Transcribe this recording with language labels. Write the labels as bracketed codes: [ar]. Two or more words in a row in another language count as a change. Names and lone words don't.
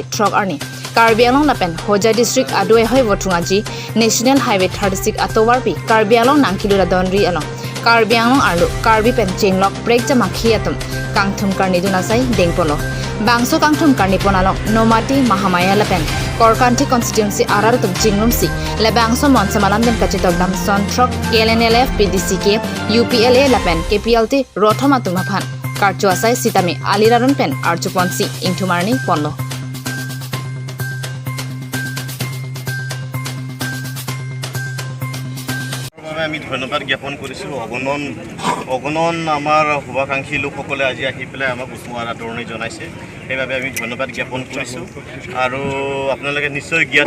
[mjw] trok arni karbianong napen hoja district adoi hoi wotunga ji [en] national highway [mjw] 36 atowar pi karbianong nangkilura donri along karbianong aru karbi pen chenglok break jam akhi atum kangthum karni duna sai dengpolo bangso kangthum karni ponalong nomati mahamaya lapen korkanti constituency ararutum chingrumsi le bangso monsamalam den kachitok dam sontrok KLNLF PDCK UPLA lapen KPLT rothamatum aphan karcho asai sitami alirarun pen archuponsi ingthumarni ponlo [as] আমি ধন্যবাদ জ্ঞাপন কৰিছোঁ অগণন আমাৰ শুভাকাংক্ষী লোকসকলে আজি আহি পেলাই আমাক উষ্ম আদৰণি জনাইছে সেইবাবে আমি ধন্যবাদ জ্ঞাপন কৰিছোঁ আৰু আপোনালোকে নিশ্চয় জ্ঞাত